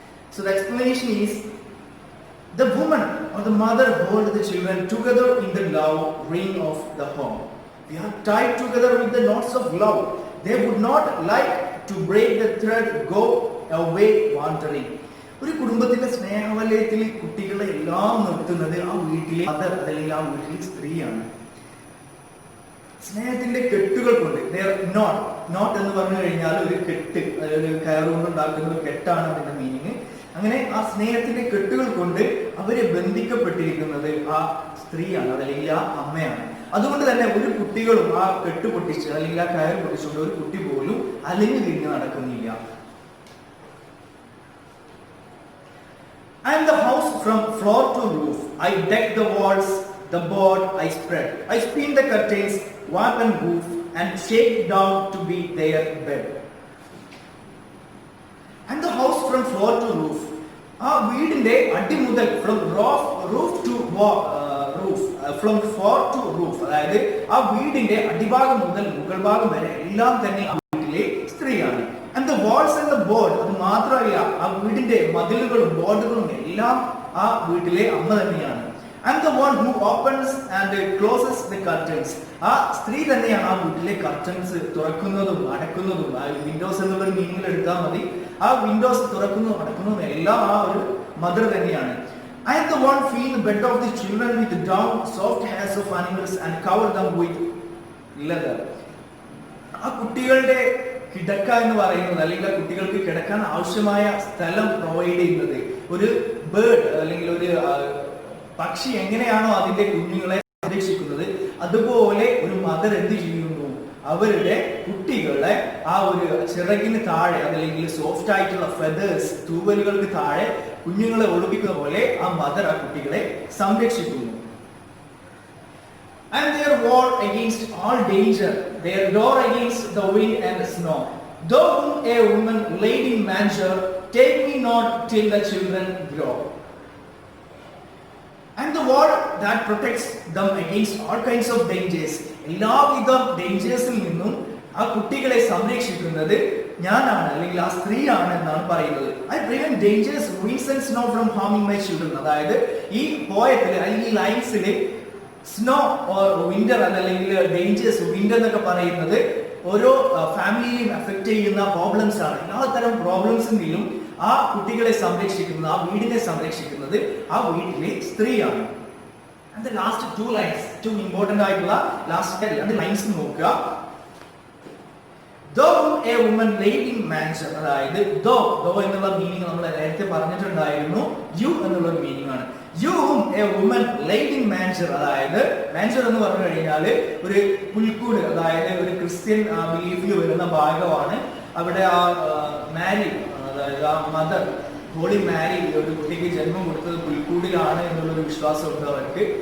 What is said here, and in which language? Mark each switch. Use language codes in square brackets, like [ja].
[en] So the explanation is, the woman or the mother hold the children together in the love ring of the home. They are tied together with the knots of love. They would not like to break the thread, go away wandering. [ml] ഒരു കുടുംബത്തിന്റെ സ്നേഹവലയത്തിൽ കുട്ടികളെ എല്ലാം നിർത്തുന്നത് ആ വീട്ടിലെ mother അല്ലെങ്കിൽ ആ വീട്ടിലെ സ്ത്രീയാണ്. സ്നേഹത്തിന്റെ കെട്ടുകൾ കൊണ്ട് നോട്ട് എന്ന് പറഞ്ഞു കഴിഞ്ഞാൽ ഒരു കെട്ട്, ഒരു കയറുകൊണ്ട് ഉണ്ടാക്കുന്ന ഒരു കെട്ടാണ് അതിന്റെ മീനിങ്. അങ്ങനെ ആ സ്നേഹത്തിന്റെ കെട്ടുകൾ കൊണ്ട് അവരെ ബന്ധിക്കപ്പെട്ടിരിക്കുന്നത് ആ സ്ത്രീയാണ്, അതല്ലെങ്കിൽ ആ അമ്മയാണ്. അതുകൊണ്ട് തന്നെ ഒരു കുട്ടികളും ആ കെട്ട് പൊട്ടിച്ച് അല്ലെങ്കിൽ ആ കയർ പൊട്ടിച്ചുകൊണ്ട് ഒരു കുട്ടി പോലും അലിഞ്ഞു തിരിഞ്ഞ് നടക്കുന്നില്ല. [en] I am the house from floor to roof. I deck the walls, the board I spread. I spin the curtains, warp and woof, and shake down to be their bed. And the house from floor to roof. [ml] ആ വീടിന്റെ അടി മുതൽ [en] from roof to roof, [ml] from floor to roof, അതായത് ആ വീടിന്റെ അടിഭാഗം മുതൽ മുകൾ ഭാഗം വരെ എല്ലാം തന്നെ ആ വീട്ടിലെ സ്ത്രീയാണ്. [en] And the walls and the board, [ml] അത് മാത്രമല്ല ആ വീടിന്റെ മതിലുകളും ബോർഡുകളും എല്ലാം ആ വീട്ടിലെ അമ്മ തന്നെയാണ്. [en] And the one who opens and closes the curtains, [ml] ആ സ്ത്രീ തന്നെയാണ് ആ വീട്ടിലെ കർട്ടൻസ് തുറക്കുന്നതും അടക്കുന്നതും. ആ വിൻഡോസ് എന്നുള്ള മീനിങ്ങിൽ എടുത്താൽ മതി. ആ വിൻഡോസ് തുറക്കുന്നതും അടക്കുന്നതും എല്ലാം ആ ഒരു മദർ തന്നെയാണ്. [en] I am the one feed the bed of the children with down, soft hairs of animals and cover them with leather. [ml] ആ കുട്ടികളുടെ കിടക്ക എന്ന് പറയുന്നത്, അല്ലെങ്കിൽ ആ കുട്ടികൾക്ക് കിടക്കാൻ ആവശ്യമായ സ്ഥലം പ്രൊവൈഡ് ചെയ്യുന്നത് ഒരു ബേർഡ് അല്ലെങ്കിൽ ഒരു പക്ഷി എങ്ങനെയാണോ അതിന്റെ കുഞ്ഞുങ്ങളെ സംരക്ഷിക്കുന്നത്, അതുപോലെ ഒരു മദർ എന്ത് ചെയ്യുന്നു, അവരുടെ കുട്ടികളെ ആ ഒരു ചിറകിന് താഴെ, അതല്ലെങ്കിൽ സോഫ്റ്റ് ആയിട്ടുള്ള ഫെദേഴ്സ്, തൂവലുകൾക്ക് താഴെ കുഞ്ഞുങ്ങളെ ഒളിപ്പിക്കുന്ന പോലെ ആ മദർ ആ കുട്ടികളെ സംരക്ഷിക്കുന്നു. [en] And their wall against all danger, their door against the wind and the snow. Though a woman laid in manger, take me not till the children grow. And the wall that protects them against all kinds of dangers. [ml] എല്ലാവിധ ഡേഞ്ചേഴ്സിൽ നിന്നും ആ കുട്ടികളെ സംരക്ഷിക്കുന്നത് ഞാനാണ്, അല്ലെങ്കിൽ ആ സ്ത്രീയാണ് എന്നാണ് പറയുന്നത്. [en] I prevent dangers, winds and snow from harming my children. [ml] അതായത് ഈ പോയത്തില് അല്ലെങ്കിൽ ഈ ലൈൻസില് സ്നോ ഓർ വിന്റർ അല്ലെങ്കിൽ ഡേഞ്ചേഴ്സ്, വിന്റർ എന്നൊക്കെ പറയുന്നത് ഓരോ ഫാമിലിയെയും എഫക്ട് ചെയ്യുന്ന പ്രോബ്ലംസ് ആണ്. എല്ലാത്തരം പ്രോബ്ലംസിന്റെയും ആ കുട്ടികളെ സംരക്ഷിക്കുന്നത്, ആ വീടിനെ സംരക്ഷിക്കുന്നത് ആ വീട്ടിലെ സ്ത്രീയാണ്. [en] And the last two lines, two important [ml] ആയിട്ടുള്ള ലാസ്റ്റ് രണ്ട് ലൈൻസ് നോക്കുക. [en] Though a woman laid in manger, [ml] അതായത് though എന്നുള്ള മീനിങ് നമ്മൾ നേരത്തെ പറഞ്ഞിട്ടുണ്ടായിരുന്നു. you എന്നുള്ള മീനിങ് ആണ്. [en] You a woman laid in manger, [ml] അതായത് manger എന്ന് പറഞ്ഞു കഴിഞ്ഞാൽ ഒരു പുൽക്കൂട്, അതായത് ഒരു ക്രിസ്ത്യൻ ബിലീഫിൽ വരുന്ന ഭാഗമാണ്. അവിടെ ആ മാരി, അതായത് ആ മദർ ഹോളി മാരി ഒരു കുട്ടിക്ക് ജന്മം കൊടുത്തത് പുൽക്കൂടിലാണ് എന്നുള്ളൊരു വിശ്വാസമുണ്ട് അവർക്ക്.